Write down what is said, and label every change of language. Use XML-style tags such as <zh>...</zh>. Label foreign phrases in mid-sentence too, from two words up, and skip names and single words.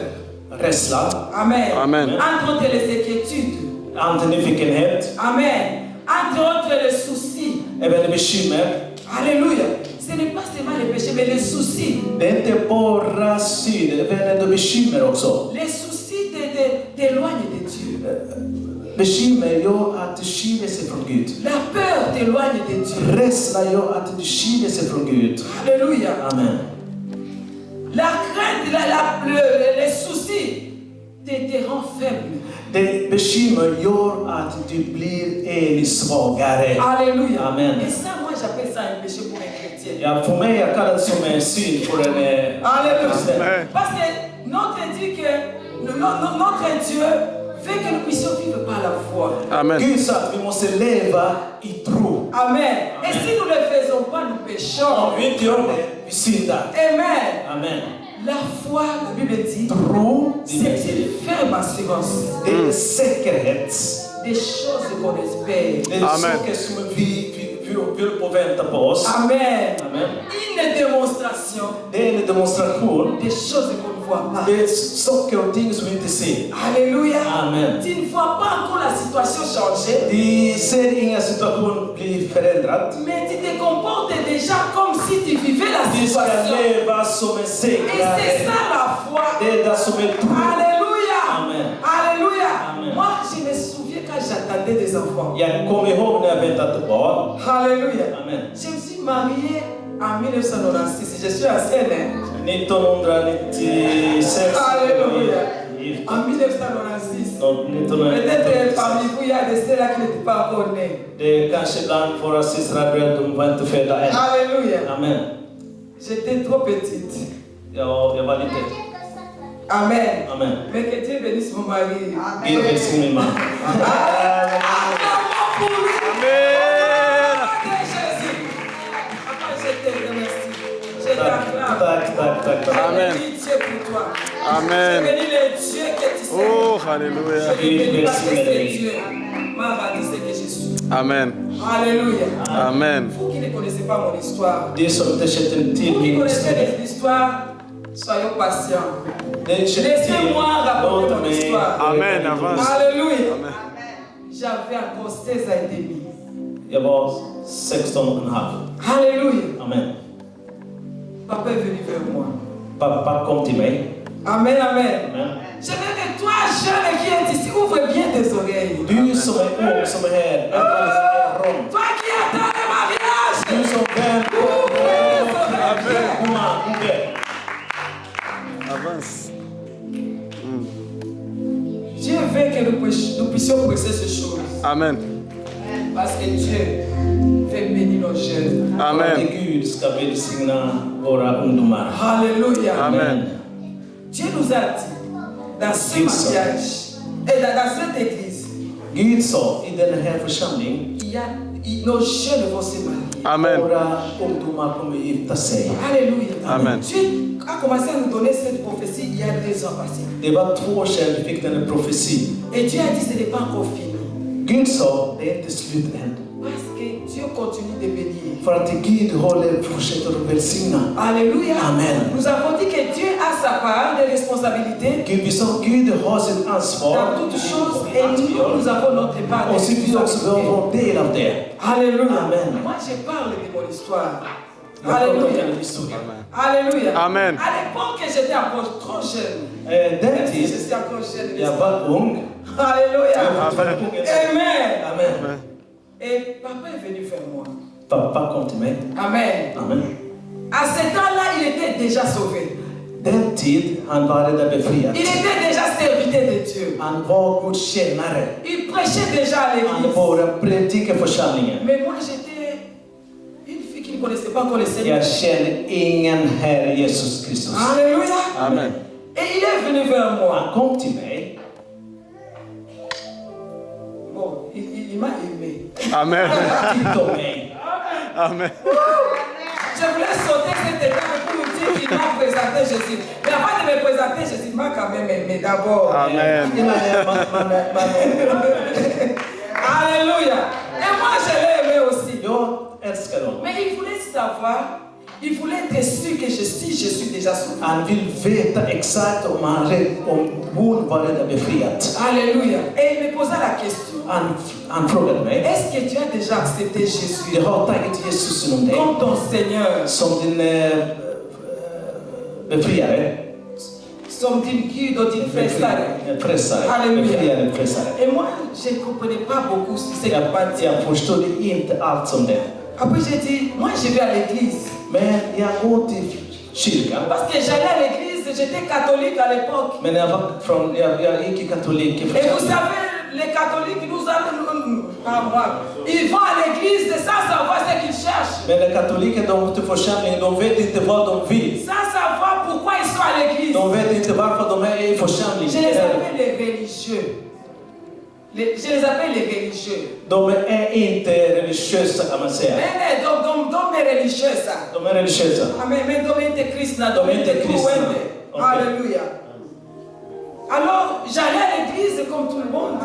<sv>rädslan, Amen. Amen.</sv> <fr>Entre autres les inquiétudes.</fr> <sv>nyfikenhet, Amen.</sv> <fr>Entre autres les soucis.</fr> <sv>även bekymmer.</sv> <fr>Alléluia. Ce n'est pas seulement les péchés, mais les soucis.</fr> <sv>Det är inte bara synd, även och bekymmer också.</sv> <fr>Les soucis t'éloignent de Dieu.</fr> <sv>Bekymmer gör att du skiljer sig från Gud.</sv> <fr>La peur t'éloigne de Dieu.</fr> <sv>Rädsla gör att du skiljer sig från Gud.</sv> <fr>Alléluia. Amen. La crainte, les soucis te rend faible.</fr> <sv>Det bekymmer gör att du blir svagare.</sv> <fr>Alléluia. Amen. Et ça, moi, j'appelle ça un péché pour un chrétien.</fr> <sv>Ja, för mig jag kallar det som en synd för en</sv> <fr>Alléluia.</fr> <sv>kristen.</sv> <fr>Parce que notre Dieu, notre Dieu veut que nous puissions vivre par la foi. Amen.</fr> <sv>Gud sa att vi måste leva i tro. Amen.</sv> <fr>Et si nous ne le faisons pas, nous péchons.</fr> <sv>Om vi inte gör det, vi syndar. Amen. Amen.</sv> <fr>La foi, la Bible dit,</fr> <sv>Tro,</sv> <fr>c'est une ferme assurance</fr> <sv>det är säkerhet.</sv> <fr>des choses qu'on espère.</fr> <sv>Det är Amen. saker som vi vill på vänta på oss. Amen. Amen.</sv> <fr>Une démonstration</fr> <sv>Det är en demonstration.</sv> <fr>des choses qu'on ne voit pas.</fr> <sv>Det är saker och ting som vi inte ser.</sv> <fr>Alléluia. Amen. Tu ne vois pas encore la situation changer,</fr> <sv>Vi ser inga situation bli förändrad.</sv> <fr>mais tu te comportes déjà comme si tu vivais la</fr> <sv>Vi ska</sv> <fr>situation.</fr> <sv>leva som en</sv> <fr>Et c'est</fr> <sv>segrare.</sv> <fr>ça la foi.</fr> <sv>Det är det som är tro.</sv> <fr>Alléluia. Amen. Alléluia. Amen. Moi, je me souviens quand j'attendais des enfants.</fr> <sv>Jag kommer ihåg när jag väntade barn.</sv> <fr>Alléluia. Amen. Je me suis mariée en 1996. Je suis ancienne. Hein? 1996. Alléluia.</fr> <sv>Gift.</sv> <fr>En 1996. Peut-être 1996. parmi vous, il y a des sœurs là qui n'étaient pas encore nées.</fr> <sv>Det är kanske bland våra systrar de var inte födda än.</sv> <fr>Alléluia. Amen. J'étais trop petite.</fr> <sv>Jag var lite. Amen. Amen.</sv> <fr>Mais que Dieu bénisse mon mari.</fr> <sv>Gud välsigne min man.</sv> <fr>Acclamons pour lui. Amen. Nom de Jésus. Papa, je te remercie. Je t'acclame.</fr> <sv>Tack. Amen.</sv> <fr>Je bénis Dieu pour toi. Amen. Je bénis le Dieu que tu sais. Oh, alléluia. Je bénis parce que c'est Dieu m'a rendu ce que je suis. Amen. Alléluia. Amen. Vous qui ne connaissez pas mon histoire,</fr> <sv>Det som inte känner till</sv> <fr>vous qui</fr> <sv>min</sv> <fr>connaissez</fr> <sv>historia.</sv> <fr>l'histoire, soyons patients.</fr> <sv>Den känner till.</sv> <fr>Laissez-moi raconter</fr> <sv>Låt</sv> <fr>mon</fr> <sv>mig.</sv> <fr>histoire. Amen. Avance. Alléluia. Amen. J'avais encore 16 ans et demi.</fr> <sv>Jag var 16,5.</sv> <fr>Alléluia. Amen. Papa est venu vers moi.</fr> <sv>Pappa kom till mig. Amen, amen. Amen.</sv> <fr>Je veux que toi, jeune qui es ici, ouvre bien tes oreilles.</fr> <sv>Du som är ung, som är här, öppna öron.</sv> <fr>Toi qui attends le mariage,</fr> <sv>Du som väntar.</sv> <fr>Avance. Dieu veut que nous puissions prêcher ces choses. Amen. Parce que Dieu veut bénir nos jeunes. Amen.</fr> <sv>Gud ska välsigna våra ungdomar.</sv> <fr>Alléluia. Amen. Dieu nous a dit, dans ce mariage, et dans cette église,</fr> <sv>Gud sa i den här församlingen,</sv> <fr>nos jeunes vont se marier. Amen.</fr> <sv>våra ungdomar kommer gifta sig.</sv> <fr>Alléluia. Amen. Dieu a commencé à nous donner cette prophétie il y a 2 ans passés.</fr> <sv>Det var 2 år sedan vi fick den här profetin.</sv> <fr>Et Dieu a dit ce n'est pas encore fini.</fr> <sv>Gud sa, det är inte slut än.</sv> <fr>Parce que Dieu continue de bénir.</fr> <sv>För att Gud fortsätter att välsigna.</sv> <fr>Alléluia. Amen. Nous avons dit que Dieu a sa part de responsabilité</fr> <sv>Gud, vi sa Gud har sitt ansvar.</sv> <fr>dans toutes choses et nous avons notre part de</fr> <sv>Och så vi också har</sv> <fr>responsabilité.</fr> <sv>vår del av det.</sv> <fr>Alléluia. Amen. Moi, je parle de mon histoire.</fr> <sv>Jag pratar om</sv> <fr>Alléluia.</fr> <sv>den historien.</sv> <fr>Alléluia. Amen. À l'époque, j'étais encore trop jeune.</fr> <sv>Den</sv> <fr>Même si je</fr> <sv>tid,</sv> <fr>suis encore jeune.</fr> <sv>jag var ung.</sv> <fr>Alléluia. Amen. Amen. Amen. Et papa est venu vers moi.</fr> <sv>Pappa kom till mig. Amen. Amen.</sv> <fr>À ce temps-là, il était déjà sauvé.</fr> <sv>den tid han var redan befriad.</sv> <fr>Il était déjà serviteur de Dieu.</fr> <sv>Han var Guds tjänare.</sv> <fr>Il prêchait déjà à</fr> <sv>Han</sv> <fr>l'église.</fr> <sv>var predikade församlingen.</sv> <fr>Mais moi, j'étais une fille qui ne connaissait pas encore le Seigneur.</fr> <sv>Jag känner ingen Herre Jesus Kristus.</sv> <fr>Alléluia. Amen. Et il est venu vers moi. Han kom till mig. Bon, il m'a aimé. Amen.</fr> <sv>Han tittade på mig. Amen.</sv> <fr>Je voulais sauter cette étape pour lui dire qu'il m'a présenté Jésus. Mais avant de me présenter Jésus, il m'a quand même aimé d'abord. Amen. Alléluia. Et moi, je l'ai aimé aussi.</fr> <sv>Jag älskar honom.</sv> <fr>Mais il voulait savoir, il voulait être sûr que je suis déjà sauvé.</fr> <sv>Han vill veta exakt om hon var redan befriad.</sv> <fr>Alléluia. Et il me posa la question.</fr> <sv>Han frågade mig.</sv> <fr>Est-ce que tu as déjà accepté Jésus</fr> <sv>Jag har tagit Jesus inom dig</sv> <fr>comme ton Seigneur,</fr> <sv>som din befriare. som din Gud och din frälsare? Frälsare. Halleluja. Befriare, frälsare.</sv> <fr>Et moi, je ne comprenais pas beaucoup ce qui s'est passé.</fr> <sv>Jag förstod inte allt som det.</sv> <fr>Après, j'ai dit, moi, je vais à l'église.</fr> <sv>Men jag går till kyrkan.</sv> <fr>Parce que j'allais à l'église, j'étais catholique à l'époque.</fr> <sv>Men jag gick i katolik.</sv> <fr>Et vous savez, les catholiques, ils vont à l'église sans savoir ce qu'ils cherchent.</fr> <sv>Men de katoliker, de går till församlingen, de vet inte vad de vill.</sv> <fr>Sans savoir pourquoi ils sont à l'église.</fr> <sv>De vet inte varför de är i församlingen.</sv> <fr>Je les appelle les religieux. Je les appelle les religieux.</fr> <sv>De är inte religiösa kan man säga. Nej, de är religiösa. De är religiösa. Amen, men de är inte kristna, de är inte troende.</sv> <fr>Alléluia. Alors, j'allais à l'église comme tout le monde.</fr>